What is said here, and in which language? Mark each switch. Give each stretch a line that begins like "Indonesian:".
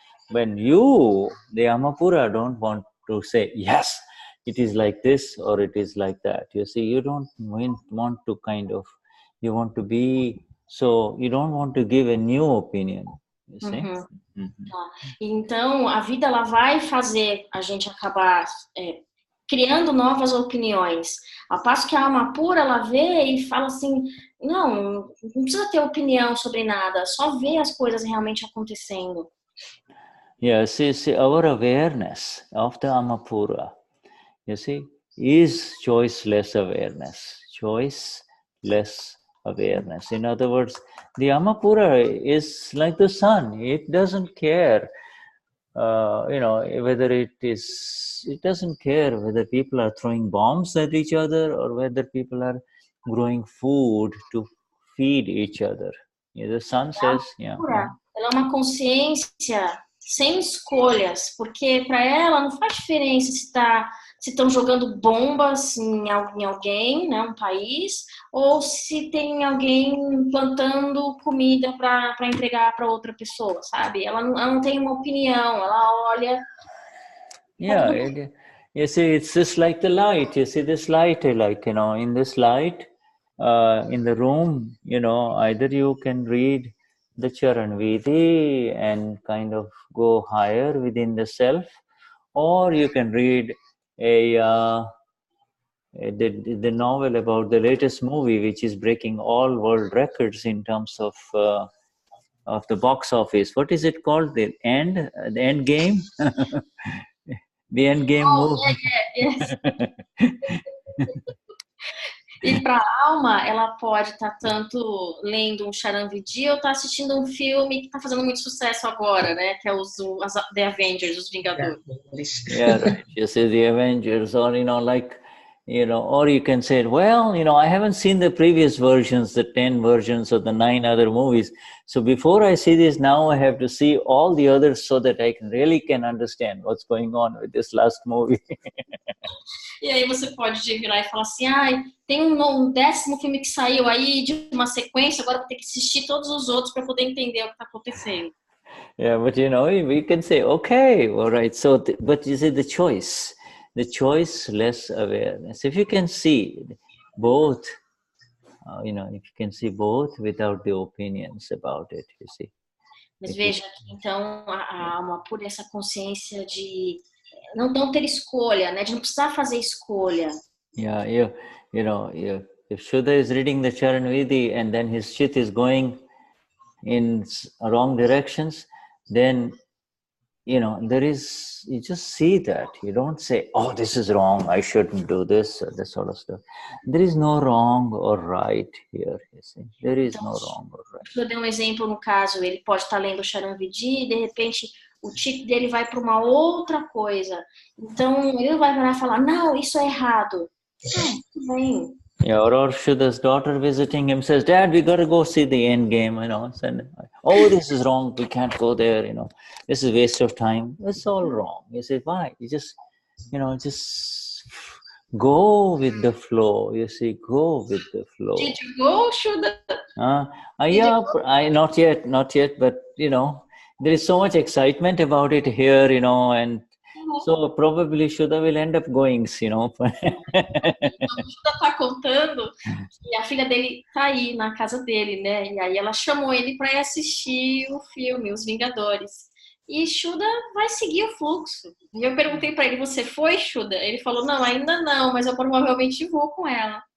English: when you, the Amapura, don't want to say, yes, it is like this or it is like that. You see, you don't want to you want to be, so you don't want to give a new opinion. You see?
Portuguese: Tá. Então, a vida ela vai fazer a gente acabar criando novas opiniões. Ao passo que a alma pura, ela vê e fala assim, não precisa ter opinião sobre nada, só ver as coisas realmente acontecendo.
English: Yeah, see, our awareness of the Amapura, you see, is choiceless awareness. Choiceless awareness. In other words, the Amapura is like the sun. It doesn't care, whether it doesn't care whether people are throwing bombs at each other or whether people are growing food to feed each other. The sun says,
Portuguese: Ela é uma consciência sem escolhas, porque para ela não faz diferença se estão jogando bombas em alguém, né, um país, ou se tem alguém plantando comida para entregar para outra pessoa, sabe? Ela não tem uma opinião, ela olha.
English: You see, it's just like the light. You see this light, in this light, in the room, either you can read the Charan Vidhi and kind of go higher within the self, or you can read the novel about the latest movie, which is breaking all world records in terms of the box office. What is it called? The End Game? The end game movie. Yes.
Portuguese: E para a alma, ela pode estar tanto lendo um charan vidhi ou estar assistindo um filme que está fazendo muito sucesso agora, né? Que é The Avengers, os Vingadores.
English: Yeah, right. You say the Avengers, or like, or you can say, well, I haven't seen the previous versions, the 10 versions of the 9 other movies. So before I see this, now I have to see all the others so that I can understand what's going on with this last movie.
Portuguese: E aí você pode virar e falar assim, tem um 10º filme que saiu aí de uma sequência, agora vou ter que assistir todos os outros para poder entender o que está acontecendo.
English: Yeah, but we can say, okay, all right. So, but you see the choice, less awareness. If you can see both, if you can see both without the opinions about it, you see.
Portuguese: Mas veja que então a alma pura essa consciência de não ter escolha, né? De não precisar fazer escolha.
English: Yeah, if Shuddha is reading the Charan Vidhi and then his chit is going in wrong directions, then you just see that. You don't say, oh, this is wrong, I shouldn't do this, or that sort of stuff. There is no wrong or right here, you see. There is no wrong or right.
Portuguese: Eu dei um exemplo no caso, ele pode estar lendo o Charan Vidhi e de repente o chip dele vai para uma outra coisa. Então ele vai virar e falar, não, isso é errado. Tudo bem.
English: Yeah, or Shuddha's daughter visiting him says, Dad, we got to go see the end game, And, oh, this is wrong, we can't go there, This is waste of time. It's all wrong. You say, why? You just, just go with the flow. You see, go with the flow. Did you go, Shuddha? Yeah, not yet, but, there is so much excitement about it here, and so probably Shuddha will end up going, O Shuddha
Portuguese: tá contando que a filha dele tá aí na casa dele, né? E aí ela chamou ele para ir assistir o filme, Os Vingadores. E Shuddha vai seguir o fluxo. E eu perguntei para ele, você foi, Shuddha? Ele falou, não, ainda não, mas eu provavelmente vou com ela.